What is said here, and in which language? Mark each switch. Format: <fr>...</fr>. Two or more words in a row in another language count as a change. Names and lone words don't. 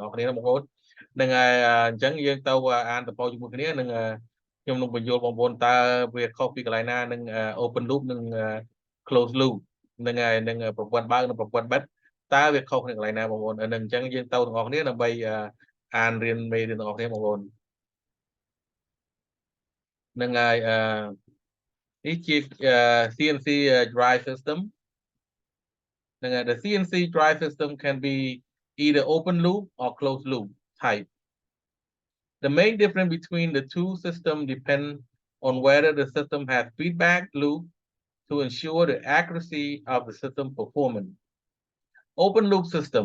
<km>ដល់អ្នកគ្នាបងប្អូននឹងហើយអញ្ចឹងយើងទៅអានតពោជាមួយគ្នានឹងខ្ញុំនឹងបញ្យល់បងប្អូនតើវាខុសពីកន្លែងណានឹង</km> <en>open loop</en> <km>និង</km> <en>close loop</en> <km>នឹងហើយនឹងប្រព័ន្ធបើកនិងប្រព័ន្ធបិទតើវាខុសគ្នាកន្លែងណាបងប្អូននឹងអញ្ចឹងយើងទៅទាំងអស់គ្នាដើម្បីអានរៀនមេរៀនទាំងអស់គ្នាបងប្អូន នឹងហើយនេះជា</km> <en>CNC drive system</en> <km>នឹងហើយ</km> <en>the CNC drive system can be either open loop or closed loop type. The main difference between the two systems depends on whether the system has feedback loop to ensure the accuracy of the system performance. Open loop system.</en>